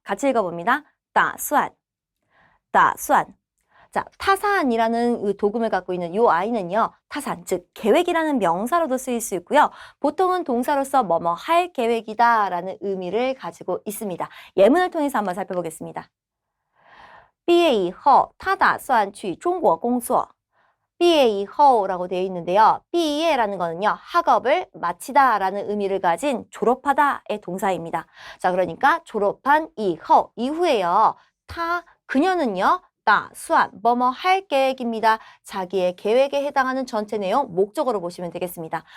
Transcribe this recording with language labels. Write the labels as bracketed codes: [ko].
[ko] 같이 읽어봅니다. [zh] 打算, 打算. [ko] 자, 타산이라는 그 도금을 갖고 있는 이 아이는요. 타산, 즉 계획이라는 명사로도 쓰일 수 있고요. 보통은 동사로서 뭐뭐 할 계획이다 라는 의미를 가지고 있습니다. 예문을 통해서 한번 살펴보겠습니다. [zh] 毕业以后他打算去中国工作. [ko] 毕业以后라고 되어 있는데요. 毕业라는 거는요. 학업을 마치다 라는 의미를 가진 졸업하다의 동사입니다. 자, 그러니까 졸업한 이후에요. 그녀는요. 打算뭐뭐 할 계획입니다. 자기의 계획에 해당하는 전체 내용 목적어로 보시면 되겠습니다.